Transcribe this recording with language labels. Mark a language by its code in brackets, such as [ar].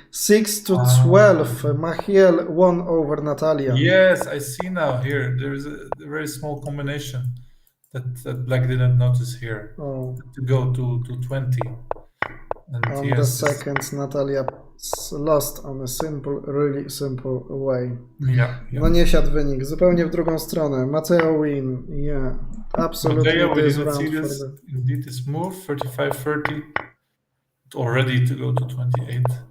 [en] 6-12. Machiel won over Natalia. Yes, I see now here. There is a very small combination that Black didn't notice here. To go to 20. And on the seconds, Natalia lost on a really simple way. Yeah. [pl] No nie siadł wynik, zupełnie w drugą stronę. [en] Mateo win, yeah, absolutely. Mateo, we didn't see this. Indeed, this move 35-30, already to go to 28.